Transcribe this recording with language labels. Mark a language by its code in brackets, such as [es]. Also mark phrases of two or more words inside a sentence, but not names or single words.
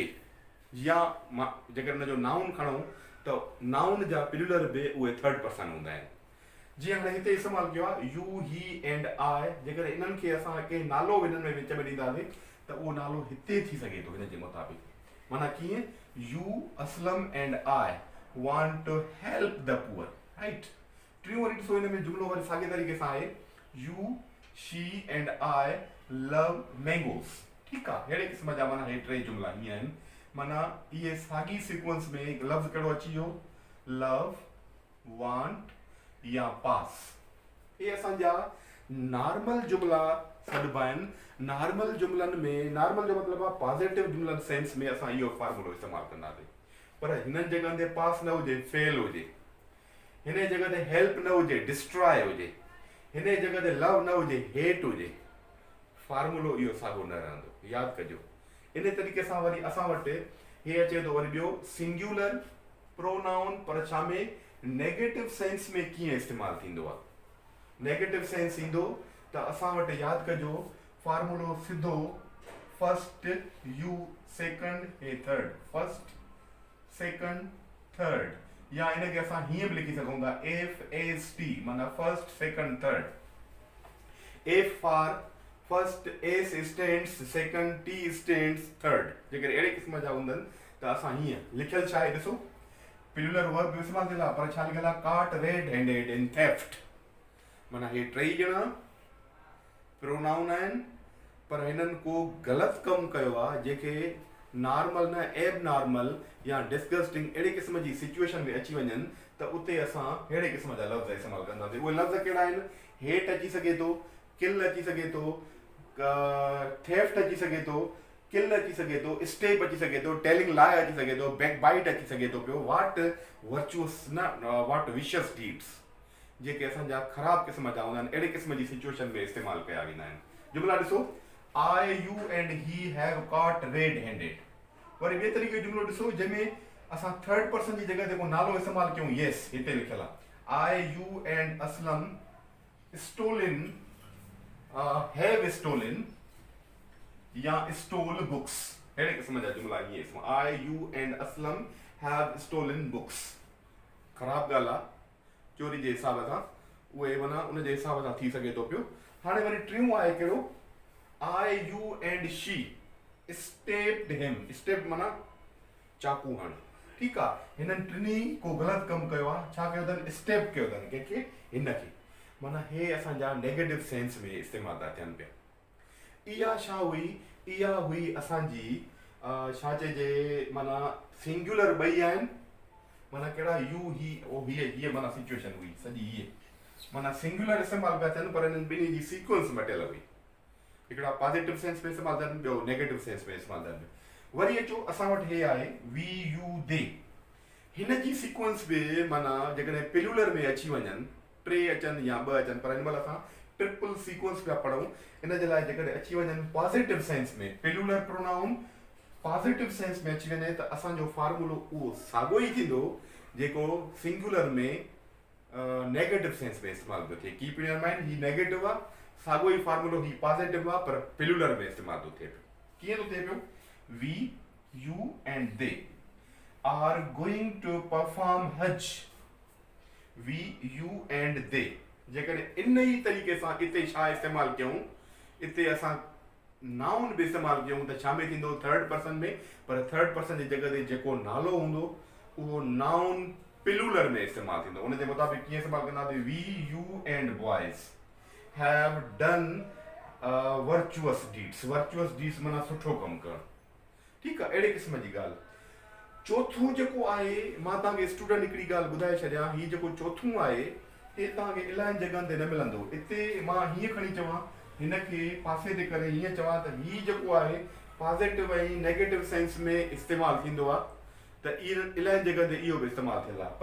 [sd] या मां जेकर उनजो नाउन खणूं त नाउन जा प्लूरल बि उहे [en] third person [sd] हूंदा आहिनि। जीअं हाणे हिते इस्तेमालु कयो आहे [en] you he and I, [sd] जेकर इन्हनि खे असां कंहिं नालो हिननि में विच में ॾींदासीं त उहो नालो हिते थी सघे थो हिन जे मुताबिक़। माना कीअं, [en] you Aslam and I want to help the poor, right. [sd] टियों वरी ॾिसो हिन में जुमिलो वरी साॻे तरीक़े सां आहे, [en] you she and I love mangoes, [sd] ठीकु आहे। अहिड़े क़िस्म जा माना हे 3 जुमिला हीअं आहिनि, माना इहे साॻी सीक्वेंस में लफ़्ज़ कहिड़ो अची वियो, [en] love, want या पास। [sd] ये असांजा नॉर्मल जुमला सॾिबा आहिनि। नॉर्मल जुमलनि में, नॉर्मल जो मतिलबु आहे पॉजिटिव जुमलनि सेंस में असां इहो फार्मूलो इस्तेमालु कंदासीं। पर हिननि जॻह ते पास न हुजे, फेल हुजे, हिन जॻह ते हेल्प न हुजे, डिस्ट्रॉय हुजे, हिन जॻह ते लव न हुजे, हेट हुजे, फार्मूलो इहो साॻियो न रहंदो। यादि कजो। इन तरीक़े सां वरी असां वटि हे अचे थो वरी ॿियो [en] singular pronoun, [sd] पर छा में, [en] negative sense [sd] में कीअं इस्तेमालु थींदो आहे। नेगेटिव सेंस ईंदो त असां वटि यादि कजो फार्मूलो सिधो [en] first you second he third, first second third, [sd] या इनखे असां हीअं बि लिखी सघूं था FST, माना [en] first second third. F for first, S stands second, T stands third. [sd] जेकर अहिड़े क़िस्म जा हूंदनि त असां हीअं लिखियलु छा आहे, ॾिसो [en] plural verb [sd] बि इस्तेमालु थियल आहे, पर छा लिखियलु आहे, [en] caught red handed in theft. [sd] माना हे 3 ॼणा प्रोनाउन आहिनि, पर हिननि को ग़लति कमु कयो आहे जेके नॉर्मल न [en] ab normal [sd] या डिस्गस्टिंग अहिड़े क़िस्म जी सिचुएशन में अची वञनि त उते असां अहिड़े क़िस्म जा लफ़्ज़ इस्तेमालु कंदासीं। उहे लफ़्ज़ कहिड़ा आहिनि, हेट अची सघे थो, किल अची सघे थो, थेफ्ट अची सघे थो, किल अची सघे थो, स्टेप अची सघे थो, [en] telling lie [sd] अची सघे थो, [en] back bite [sd] अची सघे थो पियो, [en] what virtuous [sd] न [en] what vicious deeds, [sd] जेके असांजा ख़राब क़िस्म जा हूंदा आहिनि, अहिड़े क़िस्म जी सिचुएशन में इस्तेमालु कया वेंदा आहिनि। जुमिला ॾिसो, [en] I you and he have caught red handed. [sd] वरी ॿिए तरीक़े जो जुमिलो ॾिसो जंहिंमें असां थर्ड पर्सन जी जॻह ते को नालो इस्तेमालु कयूं, यस हिते लिखियलु आहे, [en] I you and Aslam stolen have stolen या stole books, [sd] अहिड़े क़िस्म जा जुमिला ईअं इसम [en] I you and Aslam have stolen books. [sd] ख़राबु ॻाल्हि आहे, चोरी जे हिसाब सां उहे माना उन जे हिसाब सां थी सघे थो पियो। हाणे वरी टियों आहे कहिड़ो, [en] I you and she stepped him. [sd] स्टेप माना चाकू हण, ठीकु आहे। हिननि टिनी को ग़लति कमु कयो आहे, छा कयो अथनि, स्टेप कयो अथनि कंहिंखे, हिनखे। माना हे असांजा [en] negative sense [sd] में इस्तेमालु था थियनि पिया। इहा छा हुई, इहा हुई असांजी छा चइजे माना सिंगुलर ॿई आहिनि, माना कहिड़ा [en] you he [sd] ओ हीअ माना सिचुएशन हुई सॼी हीअ, माना सिंगुलर इस्तेमालु पिया थियनि पर हिननि ॿिन्ही जी सीक्वेंस मटियल हुई। हिकिड़ा [en] positive sense [sd] में इस्तेमालु थियनि, ॿियो [en] negative sense [sd] में इस्तेमालु थियनि। वरी अचो असां वटि हे आहे [en] we you they, [sd] हिन जी सीक्वेंस बि माना जेकॾहिं पिलुलर में अची वञनि, टे अचनि या ॿ अचनि, पर हिन महिल असां [en] triple sequence [sd] पिया पढ़ूं। इन जे लाइ जेकॾहिं अची वञनि [en] positive sense [sd] में, [en] plural pronoun positive sense [sd] में अची वञे त असांजो फार्मूलो उहो साॻियो ई थींदो जेको सिंगुलर में [en] negative sense [sd] में इस्तेमालु थो थिए। [en] keep in mind, [sd] ही नेगेटिव आहे, साॻियो ई फार्मूलो ही पॉजिटिव आहे, पर पिलुलर में इस्तेमालु थो थिए पियो। कीअं थो थिए पियो, [en] we you and they are going to perform Hajj. we you and they, [sd] जेकॾहिं इन ई तरीक़े सां इते छा इस्तेमालु कयूं, इते असां नाउन बि इस्तेमालु कयूं त छा में थींदो, [en] third person [sd] में, पर [en] third person [sd] जी जॻह ते जेको नालो हूंदो उहो नाउन पिलुलर में इस्तेमालु थींदो। उन जे मुताबिक़ कीअं इस्तेमालु कंदासीं, [en] we you and boys have done virtuous deeds. virtuous deeds [sd] माना सुठो कमु करणु, ठीकु आहे, अहिड़े क़िस्म जी ॻाल्हि। चोथों जेको आहे, मां तव्हांखे स्टूडेंट हिकिड़ी ॻाल्हि ॿुधाए छॾियां, हीउ जेको चोथों आहे हे तव्हांखे इलाही जॻहियुनि ते न मिलंदो। हिते मां हीअं खणी चवां, हिनखे पासे ते करे हीअं चवां त हीउ जेको आहे पॉजिटिव ऐं [en] negative sense [sd] में इस्तेमालु थींदो आहे, त इलाही जॻह ते इहो बि इस्तेमालु थियल आहे।